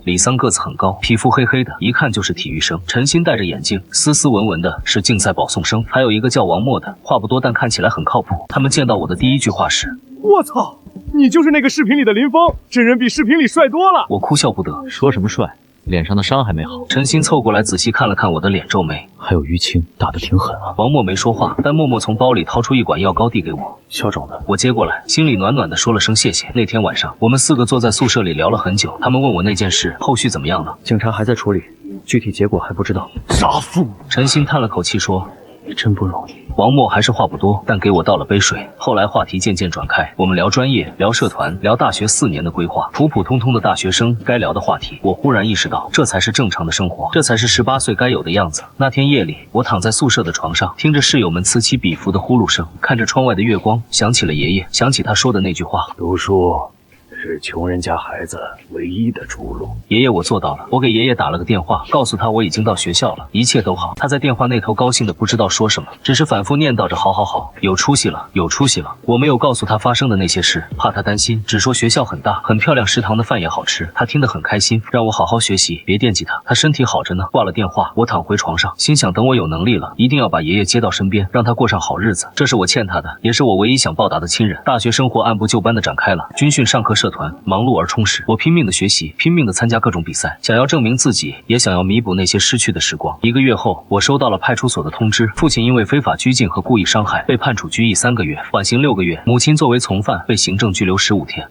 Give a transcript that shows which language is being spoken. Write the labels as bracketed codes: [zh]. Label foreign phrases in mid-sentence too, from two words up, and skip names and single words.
[zh] 李桑個子很高，皮膚黑黑的，一看就是體育生。陳鑫戴着眼鏡，斯斯文文的，是競賽保送生。還有一個叫王默的，話不多，但看起來很靠譜。他們見到我的第一句話是： 我操，你就是那個視頻裡的林峰，真人比視頻裡帥多了。我哭笑不得，說什麼帥？臉上的傷還沒好。陳鑫湊過來仔細看了看我的臉，皺眉： 還有淤青，打得挺狠啊。王默没說話，但默默從包裡掏出一管药膏遞給我。消肿的。我接過來，心裡暖暖的，說了聲謝謝。那天晚上，我們4個坐在宿舍裡聊了很久。他們問我那件事後續怎麼樣了，警察還在處理，具體結果還不知道。殺父！陳鑫嘆了口氣說： 真不容易。王默還是话不多，但給我倒了杯水。后來話題漸漸轉開，我們聊專業，聊社團，聊大學4年的規劃，普普通通的大學生該聊的話題。我忽然意識到，這才是正常的生活，這才是18歲該有的樣子。那天夜裡，我躺在宿舍的床上，聽着室友們此起彼伏的呼嚕聲，看着窗外的月光，想起了爺爺，想起他說的那句話： 讀書是窮人家孩子唯一的出路。爺爺，我做到了。我給爺爺打了個電話，告訴他我已經到學校了，一切都好。他在電話那頭高興的不知道說什麼，只是反覆念叨着好好好，有出息了，有出息了。我沒有告訴他發生的那些事，怕他擔心，只說學校很大，很漂亮，食堂的飯也好吃。他聽得很開心，讓我好好學習，別惦記他，他身體好着呢。掛了電話，我躺回床上，心想等我有能力了，一定要把爺爺接到身邊，讓他過上好日子。這是我欠他的，也是我唯一想報答的親人。大學生活按部就班的展開了，軍訓、上課、社團，忙碌而充實。我拼命的學習，拼命的參加各種比賽，想要證明自己，也想要彌補那些失去的時光。1個月後，我收到了派出所的通知，父親因為非法拘禁和故意傷害被判處拘役3個月，緩刑6個月；母親作為從犯被行政拘留15天。